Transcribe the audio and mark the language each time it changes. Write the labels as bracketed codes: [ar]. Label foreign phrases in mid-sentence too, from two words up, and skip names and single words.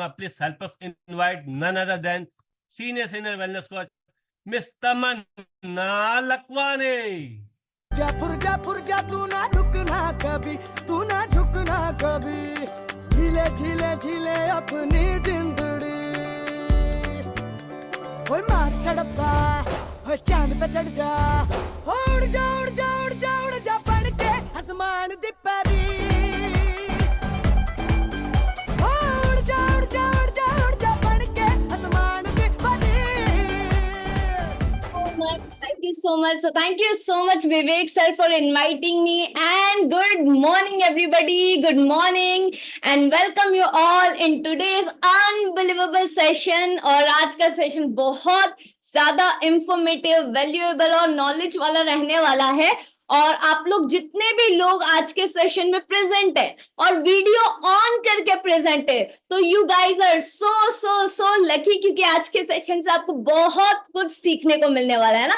[en] please help us invite none other than senior wellness coach Miss Tamanna Lakhwani. [hi] जा फुरजा तू ना रुकना कभी, तू ना झुकना कभी, झीले झीले झीले अपनी जिंदड़ी। ओए मार झड़प्पा, ओए चांद पे चढ़ जा, उड़ जा उड़ जा उड़ जा उड़ जा बढ़ के [pa] आसमान दी परी। [hi] उड़ जा उड़ जा उड़ जा उड़ जा बढ़ के [pa] आसमान दी परी। [en] Thank you so much. So thank you so much, Vivek sir, for inviting me. And good morning, everybody. Good morning, and welcome you all in today's unbelievable session. [hi] और आज का सेशन बहुत ज्यादा इंफॉर्मेटिव, वैल्यूएबल और नॉलेज वाला रहने वाला है। और आप लोग जितने भी लोग आज के सेशन में प्रेजेंट है और वीडियो ऑन करके प्रेजेंट है, तो [en] you guys are so so so lucky, [hi] क्योंकि आज के सेशन से आपको बहुत कुछ सीखने को मिलने वाला है ना।